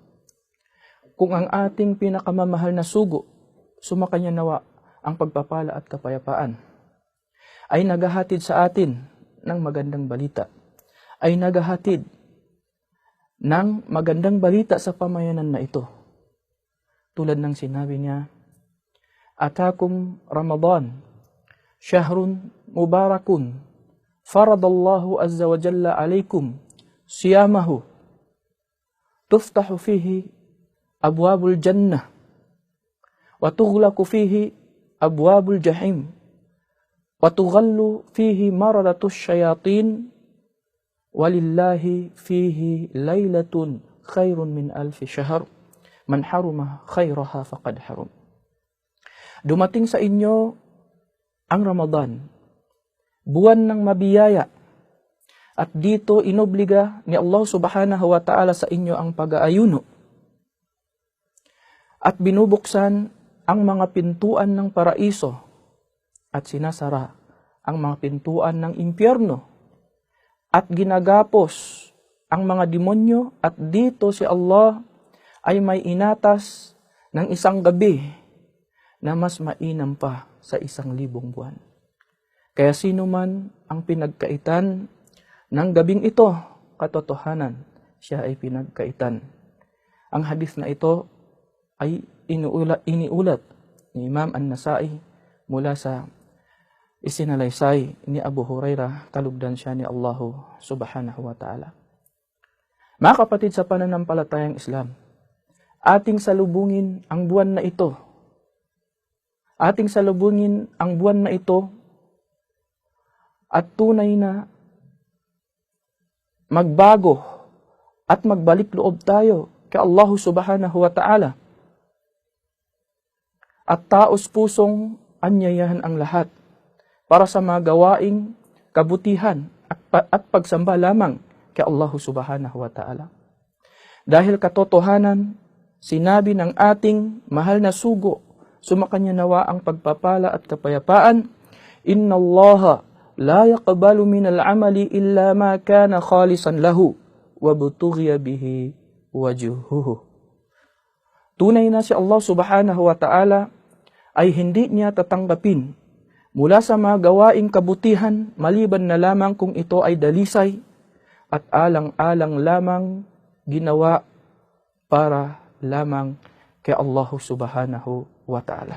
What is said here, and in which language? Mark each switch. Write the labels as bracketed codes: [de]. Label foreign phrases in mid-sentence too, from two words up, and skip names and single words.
[tl] Kung ang ating pinakamamahal na sugo, sumakanya nawa ang pagpapala at kapayapaan, ay naghahatid sa atin ng magandang balita, ay naghahatid ng magandang balita sa pamayanan na ito. Tulad ng sinabi niya, [ar] أتاكم رمضان شهر مبارك فرض الله عز وجل عليكم صيامه تفتح فيه أبواب الجنة وتغلق فيه أبواب الجحيم وتغل فيه مردة الشياطين ولله فيه ليلة خير من ألف شهر من حرم خيرها فقد حرم. [tl] Dumating sa inyo ang Ramadan, buwan ng mabiyaya, at dito inobliga ni Allah [ar] سبحانه وتعالى [tl] sa inyo ang pag-aayuno. At binubuksan ang mga pintuan ng paraiso at sinasara ang mga pintuan ng impyerno. At ginagapos ang mga demonyo, at dito si Allah ay may inatas ng isang gabi na mas mainam pa sa 1,000 buwan. Kaya sino man ang pinagkaitan ng gabing ito, katotohanan, siya ay pinagkaitan. Ang hadith na ito ay iniulat ni Imam An-Nasai mula sa isinalaysay ni Abu Hurairah, kalugdan siya ni Allah [ar] سبحانه وتعالى. [tl] Mga kapatid sa pananampalatayang Islam, ating salubungin ang buwan na ito. Ating salubungin ang buwan na ito at tunay na magbago at magbalik loob tayo kay Allah [ar] سبحانه وتعالى. [tl] At taos pusong anyayahan ang lahat para sa mga gawaing kabutihan at pagsamba lamang kay Allah [ar] سبحانه وتعالى. [tl] Dahil katotohanan, sinabi ng ating mahal na sugo, sumakanya nawa ang pagpapala at kapayapaan, [ar] إن الله لا يقبل من العمل إلا ما كان خالصا له وابتغي به وجهه. [tl] Tunay na si Allah [ar] سبحانه وتعالى [tl] ay hindi niya tatanggapin mula sa mga gawaing kabutihan maliban na lamang kung ito ay dalisay at alang-alang lamang ginawa para lamang kay Allah [ar] سبحانه وتعالى.